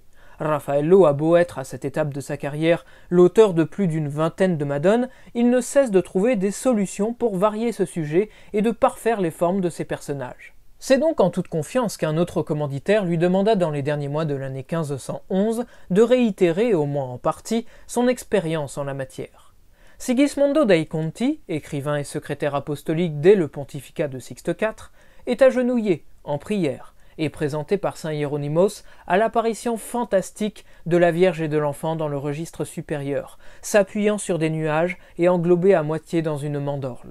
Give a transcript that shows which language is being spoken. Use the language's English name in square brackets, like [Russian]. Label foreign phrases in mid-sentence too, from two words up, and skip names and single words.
[French] Raffaello a beau être à cette étape de sa carrière l'auteur de plus d'une vingtaine de Madones, il ne cesse de trouver des solutions pour varier ce sujet et de parfaire les formes de ses personnages. C'est donc en toute confiance qu'un autre commanditaire lui demanda dans les derniers mois de l'année 1511 de réitérer, au moins en partie, son expérience en la matière. Sigismondo dei Conti, écrivain et secrétaire apostolique dès le pontificat de Sixte IV, est agenouillé, en prière, et présenté par saint Hieronymus à l'apparition fantastique de la Vierge et de l'Enfant dans le registre supérieur, s'appuyant sur des nuages et englobé à moitié dans une mandorle.